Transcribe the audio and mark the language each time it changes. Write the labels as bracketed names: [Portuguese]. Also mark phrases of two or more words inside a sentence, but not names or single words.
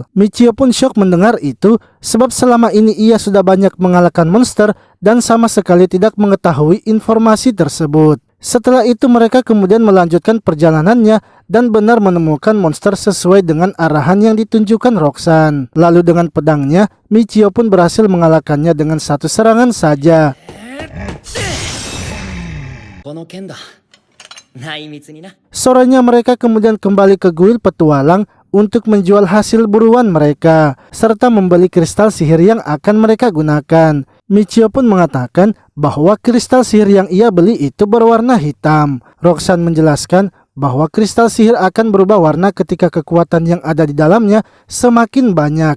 [Indonesian] Michio pun syok mendengar itu sebab selama ini ia sudah banyak mengalahkan monster dan sama sekali tidak mengetahui informasi tersebut. Setelah itu mereka kemudian melanjutkan perjalanannya dan benar menemukan monster sesuai dengan arahan yang ditunjukkan Roxanne. Lalu dengan pedangnya, Michio pun berhasil mengalahkannya dengan satu serangan saja. [Japanese] この剣だ内密にな [Indonesian] Sorenya mereka kemudian kembali ke kuil petualang untuk menjual hasil buruan mereka, serta membeli kristal sihir yang akan mereka gunakan. Michio pun mengatakan bahwa kristal sihir yang ia beli itu berwarna hitam. Roxanne menjelaskan bahwa kristal sihir akan berubah warna ketika kekuatan yang ada di dalamnya semakin banyak.